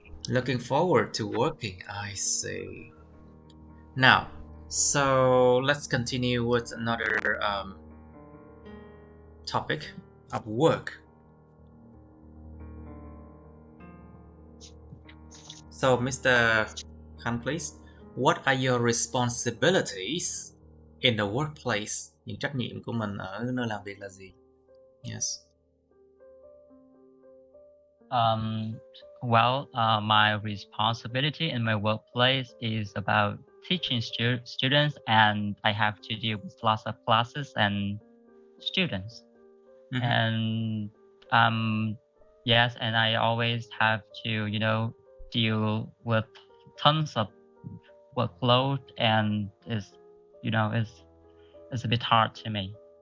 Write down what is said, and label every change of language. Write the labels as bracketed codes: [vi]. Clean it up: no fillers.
[en] Looking forward to working, I see. Now, so let's continue with another topic of work. So, Mr. Khan, please. What are your responsibilities in the workplace? [vi] Những trách nhiệm của mình ở nơi làm việc là gì? [en] Yes. My responsibility in my workplace is about teaching students, and I have to deal with lots of classes and students. And yes, and I always have to, deal with tons of workload, and it's a bit hard to me.